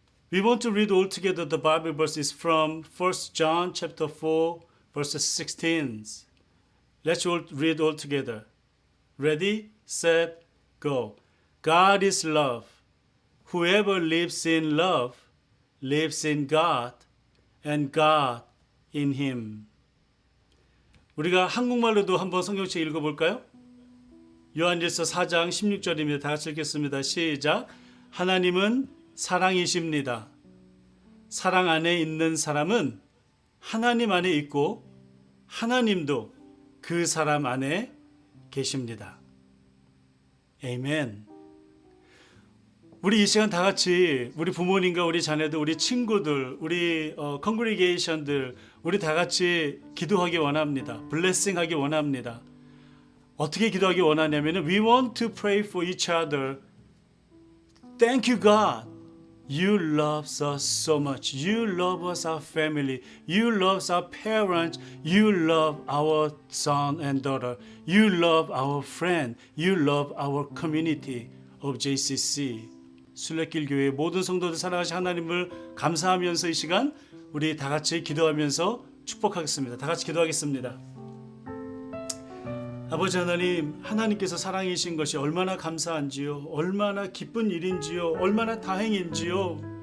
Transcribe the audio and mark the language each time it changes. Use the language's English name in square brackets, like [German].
[English] We want to read all together the Bible verses from 1 John chapter 4, verses 16. Let's all read all together. Ready, set, go. God is love. Whoever lives in love lives in God and God in Him. [Korean] 우리가 한국말로도 한번 성경책 읽어볼까요? 요한일서 4장 16절입니다. 다 같이 읽겠습니다. 시작. 하나님은 사랑이십니다. 사랑 안에 있는 사람은 하나님 안에 있고 하나님도 그 사람 안에 계십니다. 아멘. 우리 이 시간 다 같이 우리 부모님과 우리 자녀들, 우리 친구들, 우리 컨그리게이션들 우리 다 같이 기도하기 원합니다. 블레싱하기 원합니다. 어떻게 기도하기 원하냐면 [English] We want to pray for each other. Thank you God. You love us so much. You love us, our family. You love our parents. You love our son and daughter. You love our friend. You love our community of JCC. [Korean] 순례길 교회 모든 성도들 사랑하신 하나님을 감사하면서 이 시간 우리 다 같이 기도하면서 축복하겠습니다. 다 같이 기도하겠습니다. 아버지 하나님, 하나님께서 사랑이신 것이 얼마나 감사한지요, 얼마나 기쁜 일인지요, 얼마나 다행인지요.